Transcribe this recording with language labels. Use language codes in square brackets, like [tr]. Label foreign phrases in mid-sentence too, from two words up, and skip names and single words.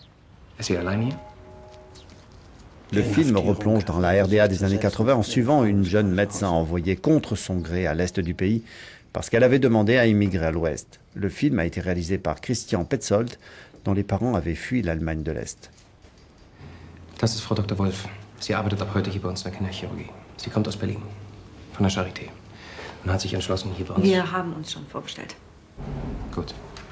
[fr] Le film replonge dans la RDA des années 80 en suivant une jeune médecin envoyée contre son gré à l'est du pays parce qu'elle avait demandé à immigrer à l'ouest. Le film a été réalisé par Christian Petzold, dont les parents avaient fui l'Allemagne de l'Est. [de] Das ist Frau Dr. Wolf. Sie arbeitet ab heute hier bei uns in der Kinderchirurgie. Sie kommt aus Berlin, von der Charité. Und hat sich entschlossen, hier bei uns... Wir haben uns schon vorgestellt. Gut.